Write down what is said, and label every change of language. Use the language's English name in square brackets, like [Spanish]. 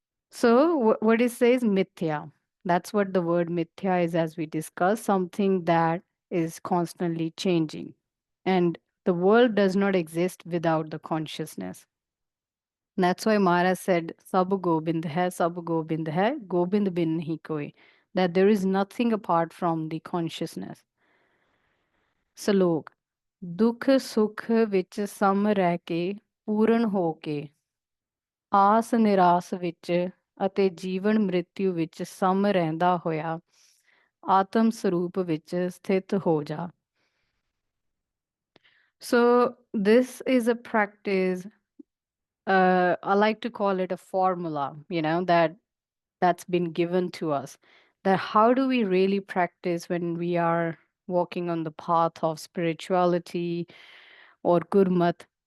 [English] So what it says, mithya. That's what the word mithya is, as we discussed, something that is constantly changing. And the world does not exist without the consciousness. That's why Mara said, [Punjabi] Sab Gobind hai, Gobind bin nahi koi. [English] That there is nothing apart from the consciousness. [Punjabi] Salok, ਦੁੱਖ ਸੁੱਖ ਵਿੱਚ ਸਮ ਰਹਿ ਕੇ ਪੂਰਨ ਹੋ ਕੇ ਆਸ ਨਿਰਾਸ ਵਿੱਚ ਅਤੇ ਜੀਵਨ ਮ੍ਰਿਤਿੂ ਵਿੱਚ ਸਮ ਰਹਿੰਦਾ ਹੋਇਆ ਆਤਮ ਸਰੂਪ ਵਿੱਚ ਸਥਿਤ ਹੋ ਜਾ. [English] So this is a practice, I like to call it a formula, that's been given to us. That how do we really practice when we are walking on the path of spirituality or Gurmat?